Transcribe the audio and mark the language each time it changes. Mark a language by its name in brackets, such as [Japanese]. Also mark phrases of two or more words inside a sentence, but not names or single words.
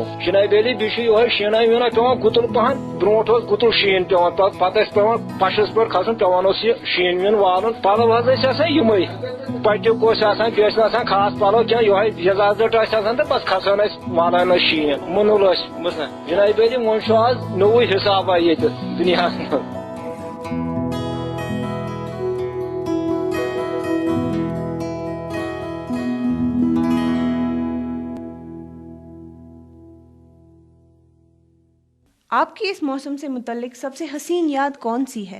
[Kashmiri] چِناب بیلی بیٚیہِ چھُ یِہوے شیٖنا ویٖنا پیوان گُتُل پہن. برونٹھ اوس گُتُل شیٖن پیوان پتہٕ ٲسۍ پیوان پشس پٮ۪ٹھ کھسُن پیوان اوس یہِ شیٖن ویٖن والُن. پلو حظ ٲسۍ آسان یِمے پٹیُک اوس آسان بیٚیہِ ٲسۍ نہٕ آسان خاص پلو کینٛہہ یِہوے یزازٹ ٲسۍ آسان تہٕ بس کھسان ٲسۍ والان ٲسۍ شیٖن مُنُل ٲسۍ. بوٗزنا جِناب بیلی وۄنۍ چھُ آز نوٚوُے حسابا ییٚتہِ دُنیاہس منٛز. [Urdu] آپ کی اس موسم سے متعلق سب سے حسین یاد کون سی ہے؟